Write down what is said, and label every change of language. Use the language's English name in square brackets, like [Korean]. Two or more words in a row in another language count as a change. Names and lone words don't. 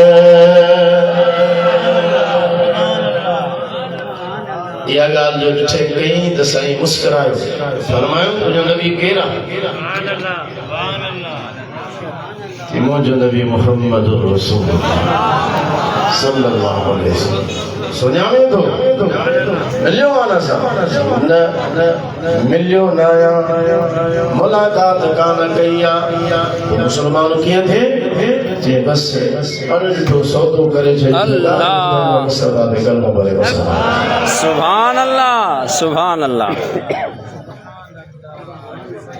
[Sindhi] या ॻाल्हि जो ॾिठे कई त साईं मुस्कुरायो फरमायो तुंहिंजो नबी केरु आहे मुंहिंजो नबी [Arabic] محمد رسول الله صلى الله عليه وسلم [Sindhi] सुञाणे थो मिलियो आहे न मिलियो न आहियां मुलाक़ात कान कई आहे मुस्लमान कीअं थिए जे बस अनॾिठो सौदो करे [Arabic] الله سبحان الله سبحان الله